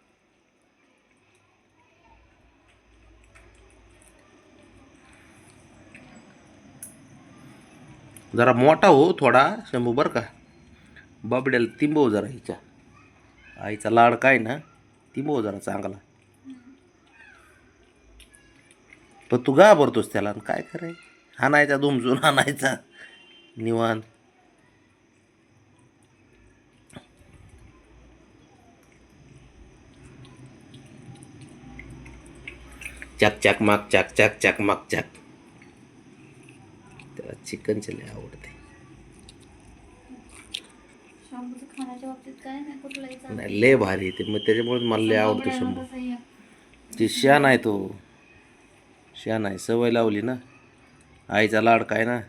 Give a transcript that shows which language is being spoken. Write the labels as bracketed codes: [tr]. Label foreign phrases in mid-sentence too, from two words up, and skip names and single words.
[mr] जरा मोठा हो थोडा शंभू बरं का. बाबड्याला तिंबव जरा, हिच्या आईचा लाड काय ना, तिंबव जरा चांगला. पण तू घाबरतोस त्याला, काय कराय. हाणायचा दुमजून हाणायचा निवांत. चक चक माक चक चक चक माक चक. त्याला चिकनचे लय आवडते. नाही लय भारी ते, मग त्याच्यामुळे मला लय आवडतो शंभू. ती शान आहे तो, शान आहे, सवय लावली ना, आईचा लाड काय ना.